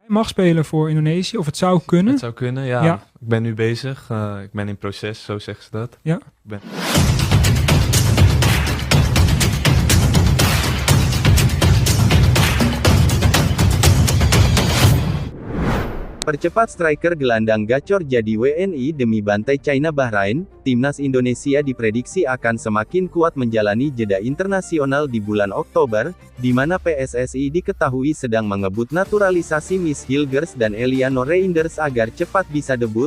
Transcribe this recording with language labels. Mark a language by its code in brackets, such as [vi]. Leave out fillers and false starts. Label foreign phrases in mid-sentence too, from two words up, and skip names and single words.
[nl] Hij mag spelen voor Indonesië, of het zou kunnen. Het zou kunnen, ja. Ja. Ik ben nu bezig. Ik ben in proces, zo zeggen ze dat. Ja. Ik ben... [id] Percepat striker gelandang gacor jadi WNI demi bantai China Bahrain, timnas Indonesia diprediksi akan semakin kuat menjalani jeda internasional di bulan Oktober, di mana PSSI diketahui sedang mengebut naturalisasi Miss Hilgers dan Eliano Reinders agar cepat bisa debut.